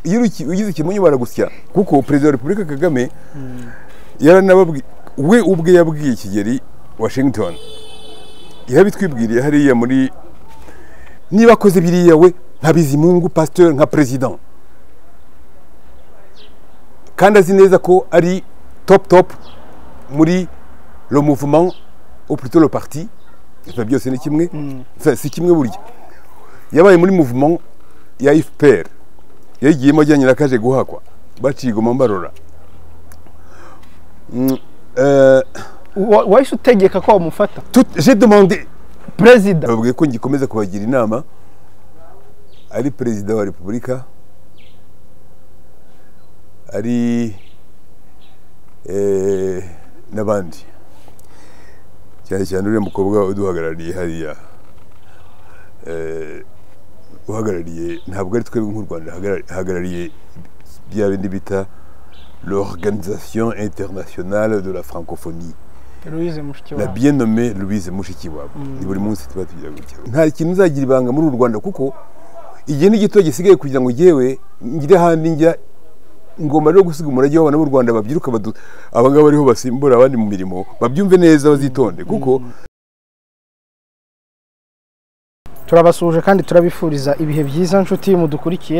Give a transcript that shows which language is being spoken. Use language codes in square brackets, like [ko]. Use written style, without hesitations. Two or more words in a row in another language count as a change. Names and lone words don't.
[rw] Iyo ugize ikimonyo baragusya, kuko perezida wa Repubulika Kagame yaranababwiye, we ubwe yabwiye Kigeli Washington, yarabitwibwiriye hariya muri, niba akoze biriya we nka Bizimungu Pasteur nka president, kandi azi neza ko ari top muri [fr] le mouvement ou plutôt le parti, [rw] byose ni kimwe, si kimwe burya. Yabaye muri mouvement ya FPR, yagiyemo ajyanye na kaje guhakwa bacigoma mbarora. Wahise utegeka ko bamufata? [fr] J'ai demandé président, [rw] babwiye ko ngikomeza kubagira inama, ari perezida wa Repubulika, ari n'abandi, cyane cyane uriya mukobwa uduhagarariye hariya, uhagarariye ntabwo ari twebwe nk'u Rwanda, hagarariye bya bindi bita l'Organisation Internationale de la Francophonie, [fr] la bien nommée [rw] Louise Mushikiwabo. Ni buri munsi tuba tugira gutya. Nta kintu uzagira ibanga muri u Rwanda, kuko igihe n'igito gisigaye kugira ngo jewe ngire handi njya, ngomba rero gusiga umurage w'abana b'u Rwanda babyiruka, abangaba bariho basimbura abandi mu mirimo, babyumve neza bazitonde, kuko turabasuje kandi turabifuriza ibihe byiza nshuti mudukurikiye.